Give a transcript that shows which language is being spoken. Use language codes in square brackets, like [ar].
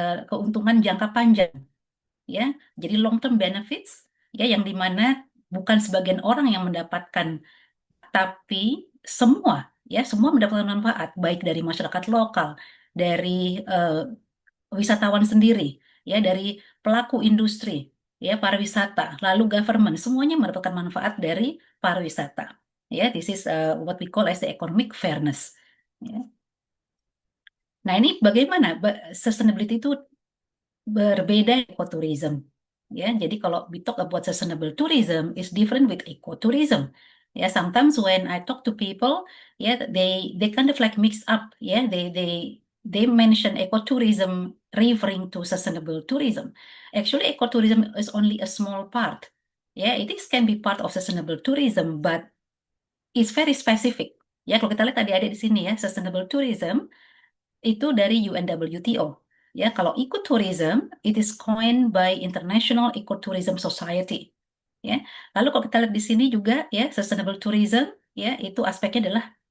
[id] keuntungan jangka panjang ya, jadi [en] long term benefits [id] ya, yang dimana bukan sebagian orang yang mendapatkan, tapi semua mendapatkan manfaat baik dari masyarakat lokal, dari wisatawan sendiri, ya, dari pelaku industri, ya, pariwisata, lalu government, semuanya mendapatkan manfaat dari pariwisata. [en] Ya, this is what we call as the economic fairness. Ya. [id] Nah, ini bagaimana sustainability itu berbeda dengan ecotourism. Ya, jadi kalau [en] we talk about sustainable tourism is different with ecotourism. Ya, sometimes when I talk to people, they kind of like mix up. Ya, they mention ecotourism referring to sustainable tourism. Actually, ecotourism is only a small part. Ya, it can be part of sustainable tourism, but it's very specific. [id] Ya, kalau kita lihat tadi ada di sini ya, [en] sustainable tourism [id] itu dari UNWTO. Ya, kalau [en] ecotourism, it is coined by International Ecotourism Society. [id] Ya, lalu kalau kita lihat di sini juga ya, sustainable tourism, ya, itu aspeknya adalah